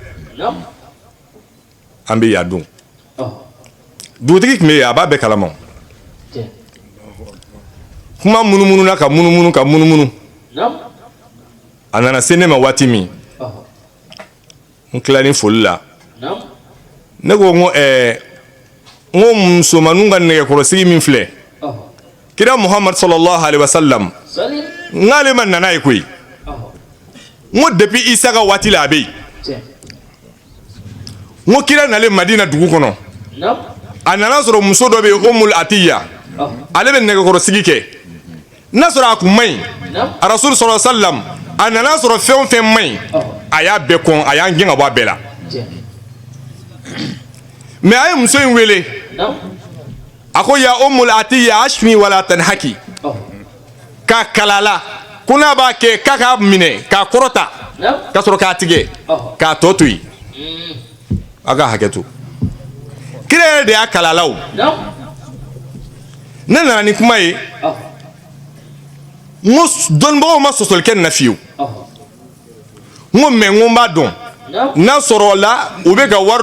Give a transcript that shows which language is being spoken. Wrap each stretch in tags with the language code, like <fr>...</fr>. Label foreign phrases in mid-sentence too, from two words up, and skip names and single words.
<bm>an bɛ yan don dugutigi tun bɛ yen a b'a bɛɛ kalama kuma munumunu na ka munumunu a nana se ne ma waati min n tila ni foli la ne ko n ko musomaninw ka nɛgɛkɔrɔsigi min filɛ kira Muhammad</bm> <ar>صلى الله عليه وسلم</ar> <bm>n'ale ma nana ye koyi n ko depuis Isa ka waati la a bɛ yen n ko kira nalen Madina dugu kɔnɔ a nana sɔrɔ muso dɔ bɛ yen Ummul Atiya ale bɛ nɛgɛkɔrɔsigi kɛ n'a sɔrɔ a kun man ɲi a Rasul</bm> <ar>صلى الله عليه وسلم</ar> <bm>a nana sɔrɔ fɛn o fɛn man ɲi a y'a bɛɛ kɔn a y'an gɛn ka bɔ a bɛɛ la mais a ye muso in wele a ko ya Ummul Atiya</bm> <ar>أشمي ولا تنهكي</ar> <bm>k'a kalala ko n'a b'a kɛ k'a k'a minɛ k'a kɔrɔta ka sɔrɔ k'a tigɛ k'a tɔ to yen a ka hakɛ to kira yɛrɛ de y'a kalala o ne nana ni kuma ye n ko dɔnnibagaw ma sɔsɔli kɛ nin na fiyewu n ko mais n ko n b'a dɔn n'a sɔrɔ la u bɛ ka wari</bm>